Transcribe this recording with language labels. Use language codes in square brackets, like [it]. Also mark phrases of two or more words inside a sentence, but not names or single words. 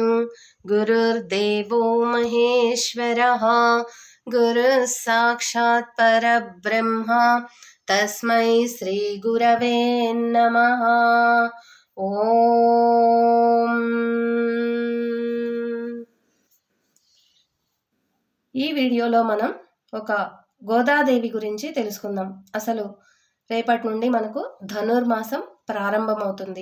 [sa] गुरुर्देवो महेश्वरः गुरुः साक्षात् परब्रह्मा तस्मै श्री गुरवे नमः। ఓం. [te] ఈ వీడియోలో మనం ఒక గోదాదేవి గురించి తెలుసుకుందాం. అసలు రేపటి నుండి మనకు ధనుర్మాసం ప్రారంభమవుతుంది.